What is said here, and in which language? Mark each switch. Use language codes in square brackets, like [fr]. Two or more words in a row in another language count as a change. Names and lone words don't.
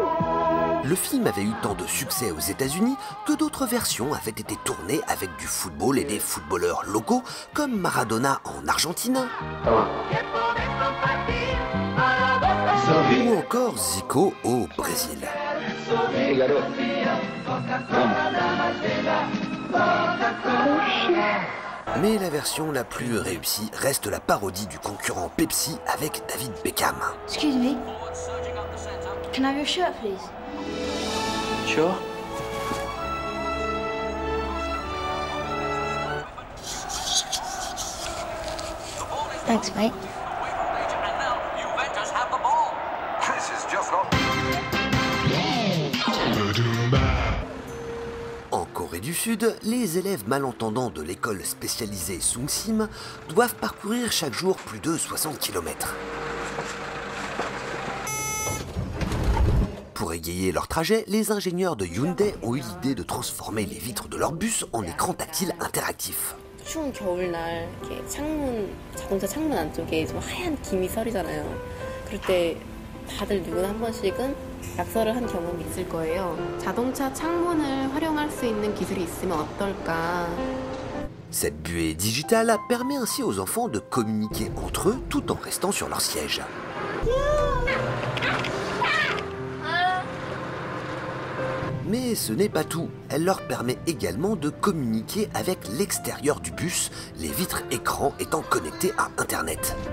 [fr] Le film avait eu tant de succès aux États-Unis que d'autres versions avaient été tournées avec du football et des footballeurs locaux comme Maradona en Argentine ou encore Zico au Brésil. Mais la version la plus réussie reste la parodie du concurrent Pepsi avec David Beckham. [en] Excuse me. Can I have your shirt, please? Sure. Thanks, mate. [fr] En Corée du Sud, les élèves malentendants de l'école spécialisée Sungsim doivent parcourir chaque jour plus de 60 km. Pour égayer leur trajet, les ingénieurs de Hyundai ont eu l'idée de transformer les vitres de leur bus en écran tactile interactif. [ko] 추운 겨울날 이렇게 자동차 창문 안쪽에 좀 하얀 김이 서리잖아요. 그럴 때 다들 누구나 한 번씩은 낙서를 한 경험이 있을 거예요. 자동차 창문을 활용할 수 있는 기술이 있으면 어떨까? [fr] Cette buée digitale permet ainsi aux enfants de communiquer entre eux tout en restant sur leur siège. Mais ce n'est pas tout, elle leur permet également de communiquer avec l'extérieur du bus, les vitres écrans étant connectées à Internet.